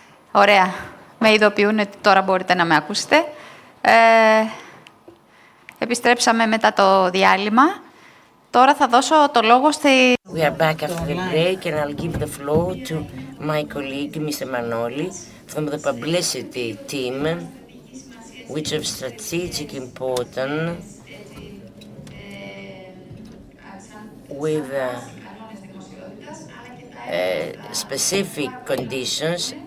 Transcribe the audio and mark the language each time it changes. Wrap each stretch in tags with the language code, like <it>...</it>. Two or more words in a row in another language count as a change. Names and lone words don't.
<el>Ωραία. Με ειδοποιούν ότι τώρα μπορείτε να με ακούσετε. Επιστρέψαμε μετά το διάλειμμα. Τώρα θα δώσω το λόγο στη...</el> <en>We are back after the break and I'll give the floor to my colleague, Mr. Manoli, from the publicity team, which of strategic importance with specific conditions.</en>